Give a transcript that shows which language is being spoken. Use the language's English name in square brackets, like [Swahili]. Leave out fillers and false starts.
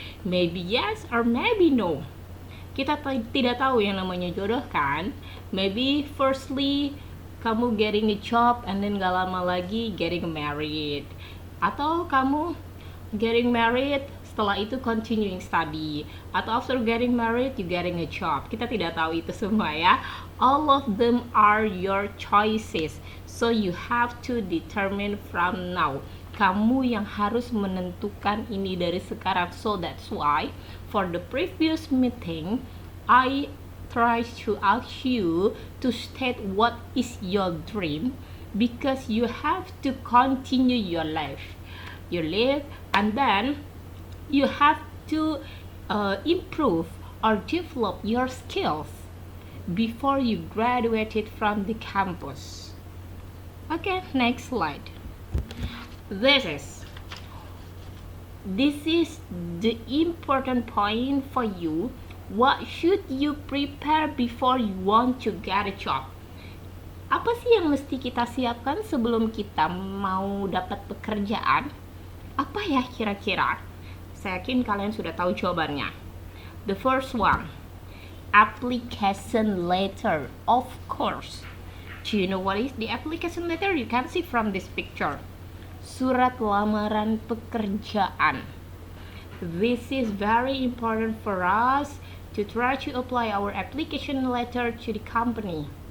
[English] Maybe yes or maybe no. [Indonesian] Kita tidak tahu yang namanya jodoh kan. [English] Maybe firstly kamu getting a job and then [Indonesian] gak lama lagi [English] getting married, [Indonesian] atau kamu [English] getting married [Indonesian] setelah itu [English] continuing study, atau after getting married you getting a job. [Indonesian] Kita tidak tahu itu semua ya. [English] All of them are your choices, so you have to determine from now. [Indonesian] Kamu yang harus menentukan ini dari sekarang. [English] So that's why for the previous meeting I try to ask you to state what is your dream, because you have to continue your life. You live, and then you have to improve or develop your skills before you graduated from the campus. Okay, next slide. This is the important point for you. What should you prepare before you want to get a job? [Indonesian] Apa sih yang mesti kita siapkan sebelum kita mau dapat pekerjaan? Apa ya kira-kira? Saya yakin kalian sudah tahu jawabannya. [English] The first one, application letter, of course. Do you know what is the application letter? You can see from this picture. [Indonesian] Surat lamaran pekerjaan. [English] This is very important for us to try to apply our application letter to the company.